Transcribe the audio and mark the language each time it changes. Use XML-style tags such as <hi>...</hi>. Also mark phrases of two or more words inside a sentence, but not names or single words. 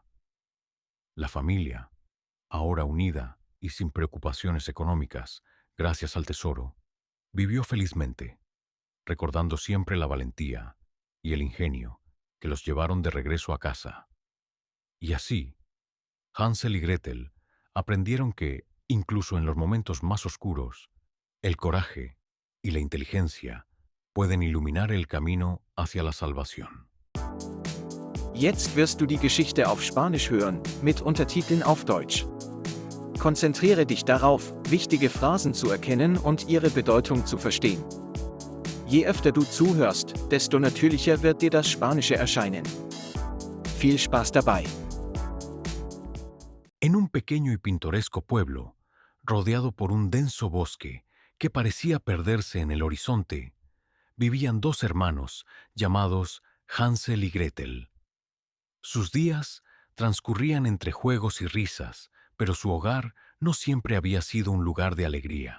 <es>La familia, ahora unida y sin preocupaciones económicas, gracias al tesoro, vivió felizmente, recordando siempre la valentía y el ingenio que los llevaron de regreso a casa. Y así, Hansel y Gretel aprendieron que, incluso en los momentos más oscuros, el coraje y la inteligencia pueden iluminar el camino hacia la salvación.</es> <de>Jetzt wirst du die Geschichte auf Spanisch hören, mit Untertiteln auf Deutsch. Konzentriere dich darauf, wichtige Phrasen zu erkennen und ihre Bedeutung zu verstehen. Je öfter du zuhörst, desto natürlicher wird dir das Spanische erscheinen. Viel Spaß dabei!</de> <es>En un pequeño y pintoresco pueblo, rodeado por un denso bosque que parecía perderse en el horizonte, vivían dos hermanos llamados Hansel y Gretel. Sus días transcurrían entre juegos y risas, pero su hogar no siempre había sido un lugar de alegría.</es>